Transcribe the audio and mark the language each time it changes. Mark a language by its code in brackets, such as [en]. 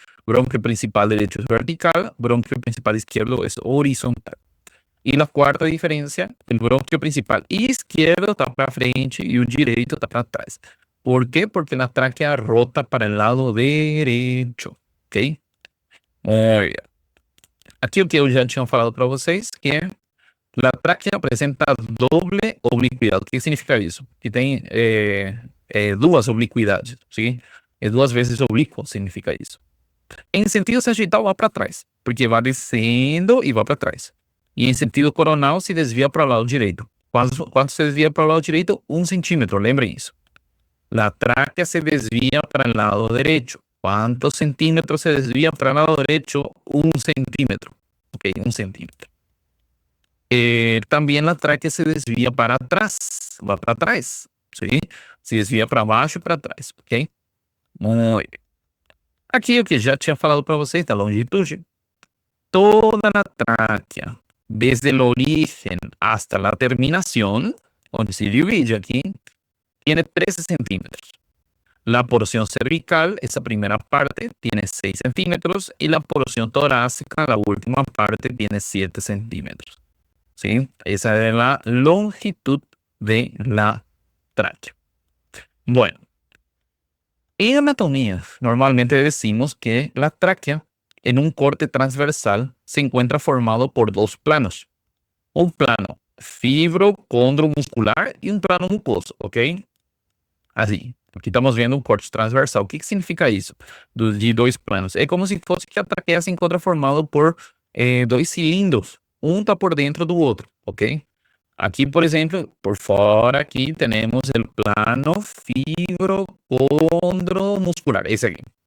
[es] Bronquio principal derecho es vertical, bronquio principal izquierdo es horizontal. Y la cuarta diferencia, el bronquio principal izquierdo está para frente y el [pt] direito está para trás. [es] ¿Por qué? Porque la tráquea rota para el lado derecho, ¿ok? Muy bien. [pt] Aqui o que eu já tinha falado para vocês, que a tráquea apresenta doble obliquidade. O que significa isso? Que tem duas obliquidades, sim? É duas vezes oblíquo, significa isso. Em sentido sagital, vai para trás, porque vai descendo e vai para trás. E em sentido coronal, se desvia para o lado direito. Quanto se desvia para o lado direito? 1 centímetro, lembrem isso. [es] La tráquea se desvía para el lado derecho. ¿Cuántos centímetros se desvía para el lado derecho? 1 centímetro. Ok, 1 centímetro. También la tráquea se desvía para atrás. Va para atrás. ¿Sí? Se desvía [pt] para baixo e para trás. [es] Ok? Muy bien. [pt] Aqui o que já tinha falado para vocês da longitude. [es] Toda a tráquea, desde el origen hasta la terminación, onde se divide aquí, tiene 13 centímetros. La porción cervical, esa primera parte, tiene 6 centímetros y la porción torácica, la última parte, tiene 7 centímetros. ¿Sí? Esa es la longitud de la tráquea. Bueno, en anatomía normalmente decimos que la tráquea en un corte transversal se encuentra formado por dos planos. Un plano fibro-condromuscular y un plano mucoso, ¿ok? [pt] Assim, aqui estamos vendo um corte transversal. O que significa isso? De dois planos. É como se fosse que a traqueia se encontra formada por dois cilindros. Um está por dentro do outro, ok? Aqui, por exemplo, por fora, aqui temos o plano fibrocondromuscular, esse aqui.